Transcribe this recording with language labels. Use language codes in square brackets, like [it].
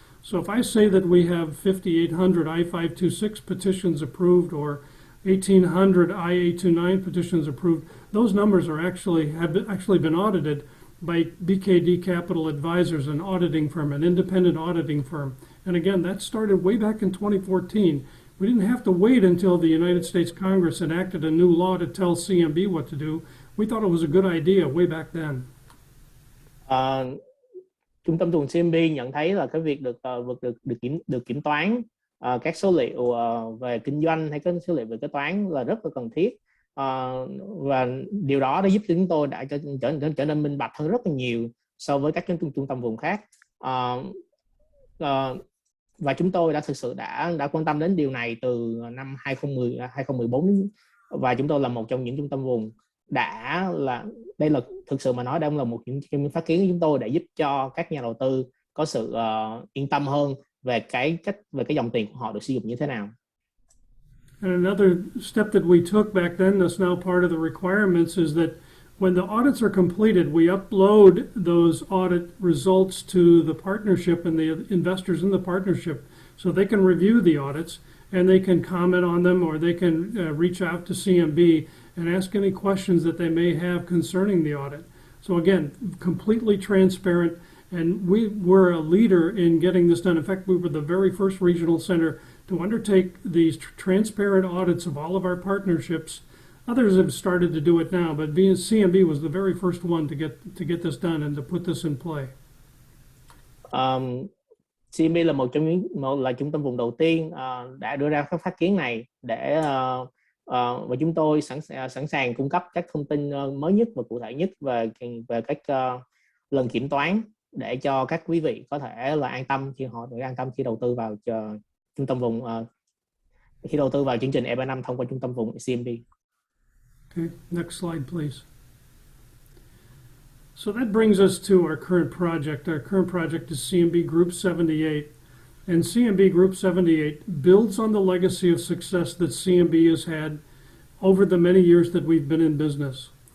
[en] So if I say that we have 5,800 I-526 petitions approved or 1,800 I-829 petitions approved, those numbers have actually been audited by BKD Capital Advisors, an auditing firm, an independent auditing firm. And again, that started way back in 2014. We didn't have to wait until the United States Congress enacted a new law to tell CMB what to do. We thought it was a good idea way back then. [vi] Trung tâm vùng CMB nhận thấy là cái việc được kiểm toán các số liệu về kinh doanh hay các số liệu về kế toán là rất là cần thiết, và điều đó đã giúp chúng tôi đã trở nên minh bạch hơn rất là nhiều so với các trung tâm vùng khác, và chúng tôi đã thực sự đã quan tâm đến điều này từ năm 2014, và chúng tôi là một trong những trung tâm vùng đây là thực sự mà nói đây là một những phát kiến của chúng tôi để giúp cho các nhà đầu tư có sự yên tâm hơn về cái dòng tiền của họ được sử dụng như thế nào. [en] And another step that we took back then that's now part of the requirements is that when the audits are completed, we upload those audit results to the partnership and the investors in the partnership so they can review the audits and they can comment on them, or they can reach out to CMB and ask any questions that they may have concerning the audit. So again, completely transparent, and we were a leader in getting this done. In fact, we were the very first regional center to undertake these transparent audits of all of our partnerships. Others have started to do it now, but CMB was the very first one to get this done and to put this in play. [vi] CMB là một trung tâm vùng đầu tiên đã đưa ra các phát kiến này để và chúng tôi sẵn sàng cung cấp các thông tin mới nhất và cụ thể nhất về các lần kiểm toán để cho các quý vị có thể là an tâm khi đầu tư vào trung tâm vùng, khi đầu tư vào chương trình EB-5 thông qua trung tâm vùng CMB. [en] Okay, next slide, please. So that brings us to our current project. Our current project is CMB Group 78. And CMB Group 78 builds on the legacy of success that CMB has had over the many years that we've been in business.